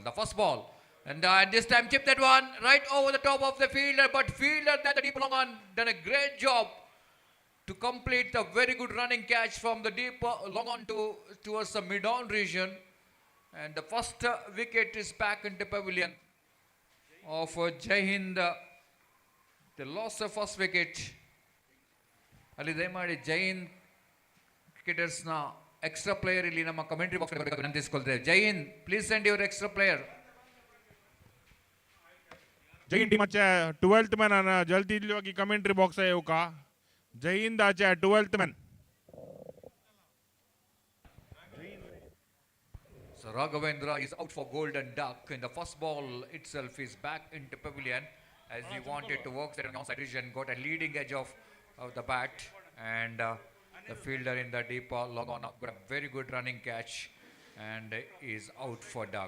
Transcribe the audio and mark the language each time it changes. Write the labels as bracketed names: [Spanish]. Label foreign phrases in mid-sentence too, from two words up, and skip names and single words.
[English] The first ball, and this time chipped that one right over the top of the fielder, but fielder that the deep long on done a great job to complete a very good running catch from the deep long on towards the mid-on region, and the first wicket is back into pavilion of Jai Hind. They lost the first wicket. [Kannada] Ali ದಯಮಾಡಿ ಜೈನ್ ಕ್ರಿಕೆಟರ್ಸ್ ನ [English] extra player [Kannada] ಇಲ್ಲಿ ನಮ್ಮ [English] commentary box [Kannada] ಗೆ ವಿನಂತಿಸಿಕೊಳ್ತೇವೆ. [English] Jain please send your extra player. [Marathi] जैन टीमाचे [English] 12th man [Marathi] जल्दी की [English] commentary box [Marathi] आहे का जैन दाचे [English] 12th man. So Raghavendra is out for golden duck, and the first ball itself is back into pavilion as he wanted to work there on outside region, got a leading edge of the bat, and the fielder in the deep long on got a very good running catch and is out for duck.